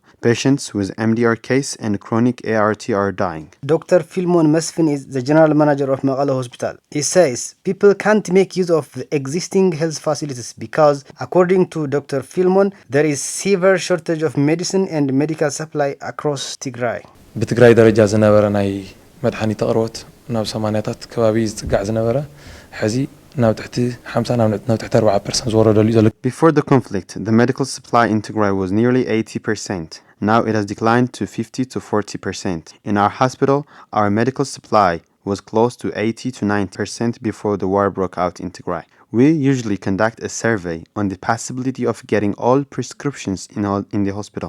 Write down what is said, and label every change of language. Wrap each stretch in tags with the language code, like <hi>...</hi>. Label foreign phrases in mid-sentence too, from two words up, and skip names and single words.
<en>Patients with MDR case and chronic ART are dying. Dr. Filmon Mesfin is the general manager of Maqala Hospital. He says people can't make use of the existing health facilities because, according to Dr. Filmon, there is severe shortage of medicine and medical supply across Tigray.</en> <ti>بتግራይ ደረጃ ዝነበረ ናይ መድሓኒት ኣቅርቦት ናብ 80ታት ከባቢ ዝጽጋዕ ዝነበረ ሕዚ ናብ ትሕቲ 50 ናብ ትሕቲ 40% ዝወረደሉ እዩ ዘሎ.</ti> <en>Before the conflict, the medical supply in Tigray was nearly 80%. Now it has declined to 50 to 40%. In our hospital, our medical supply was close to 80 to 90% before the war broke out in Tigray. We usually conduct a survey on the possibility of getting all prescriptions in the hospital.</en>